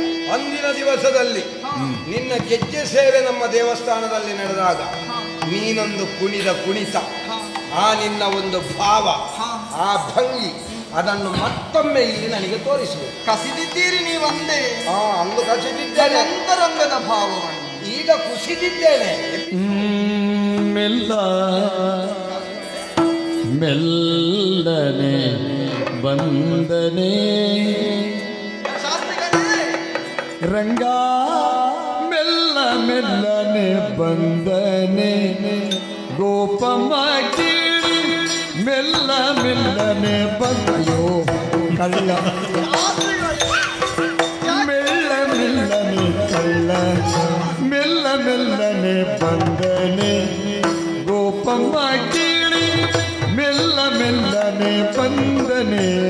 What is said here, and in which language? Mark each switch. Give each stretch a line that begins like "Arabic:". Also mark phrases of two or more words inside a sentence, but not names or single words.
Kannada: ಅಂದಿನ ದಿವಸದಲ್ಲಿ ನಿನ್ನ ಗೆಜ್ಜೆ ಸೇವೆ ನಮ್ಮ ದೇವಸ್ಥಾನದಲ್ಲಿ ನಡೆದಾಗ ನೀನೊಂದು ಕುಣಿದ ಕುಣಿತ, ಆ ನಿನ್ನ ಒಂದು ಭಾವ, ಆ ಭಂಗಿ, ಅದನ್ನು ಮತ್ತೊಮ್ಮೆ ಇಲ್ಲಿ ನನಗೆ ತೋರಿಸುವುದು. ಕಸಿದಿದ್ದೀರಿ ನೀವಂದೇ ಅಂದು ಕಸಿದಿದ್ದೇನೆ. ಅಂತರಂಗದ ಭಾವವನ್ನು ಈಗ ಕುಸಿದಿದ್ದೇನೆ. ಮೆಲ್ಲ ಮೆಲ್ಲನೆ ಬಂದನೆ ಶಾಸ್ತ್ರಿಗಳೇ ರಂಗ ಮೆಲ್ಲ ಮೆಲ್ಲನೆ ಬಂದನೆ ಗೋಪಮ್ಮ ಕೇಳಿ ಮೆಲ್ಲ ಮೆಲ್ಲನೆ ಬಂದಯೋ ಕಳ್ಳ ಮೆಲ್ಲ ಮೆಲ್ಲನೆ ಕಳ್ಳ ಮೆಲ್ಲ ಮೆಲ್ಲನೆ ಬಂದನೆ ಗೋಪಮ್ಮ ಕೇಳಿ ಮೆಲ್ಲ ಮೆಲ್ಲನೆ ಬಂದನೆ